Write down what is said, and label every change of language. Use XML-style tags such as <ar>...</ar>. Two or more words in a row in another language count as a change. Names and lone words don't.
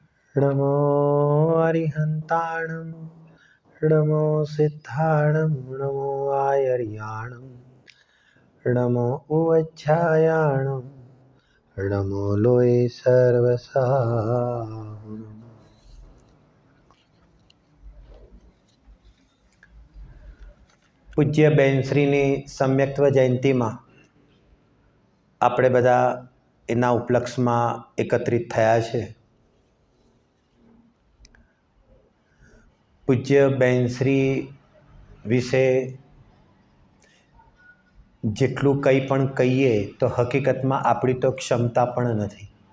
<pka>नमो अरिहन्ताणं नमो सिद्धाणं नमो आयर्याणं नमो उवच्छायाणं नमो लोये सर्वसाहुणम्।</pka> <gu>પૂજ્ય બેનશ્રીની સમ્યક્ત્વ જયંતિમાં આપણે બધા એના ઉપલક્ષમાં એકત્રિત થયા છે। પૂજ્ય બેનશ્રી વિશે જેટલું કંઈ પણ કહીએ તો હકીકતમાં આપણી તો ક્ષમતા પણ નથી।</gu>